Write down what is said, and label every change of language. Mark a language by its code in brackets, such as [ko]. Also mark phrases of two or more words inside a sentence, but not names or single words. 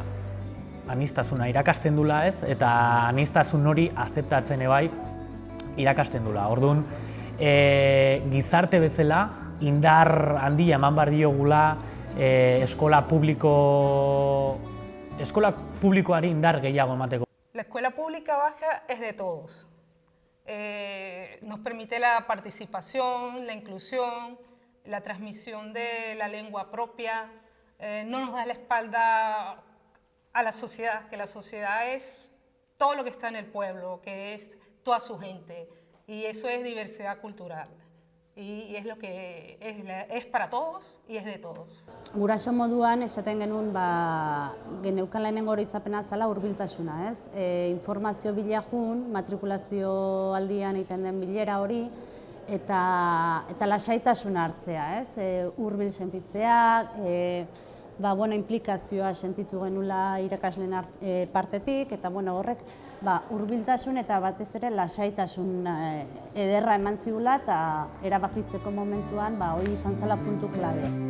[eu] Aniztasuna irakasten dula, ez? Eta aniztasun hori azeptatzen ebai irakasten dula. Orduan, gizarte bezala, indar handia eman behar diogula eskola publikoari indar gehiago emateko. [es] La escuela pública vasca es de todos. Nos permite la participación, la inclusión, la transmisión de la lengua propia, no nos da la espalda a la sociedad, que la sociedad es todo lo que está en el pueblo, que es toda su gente, y eso es diversidad cultural. Y es lo que es para todos y es de todos. [eu] Guraso moduan esaten genuen geneukan lehenengo oroitzapena zela hurbiltasuna, ez? Informazio bila jun, matrikulazio aldian egiten den bilera hori, eta lasaitasuna hartzea, ez? Hurbil sentitzea, implikazioa sentitu genula irakasleen partetik, eta horrek hurbiltasun eta batez ere lasaitasun ederra eman zigula eta erabakitzeko momentuan hori izan zela puntu klabe.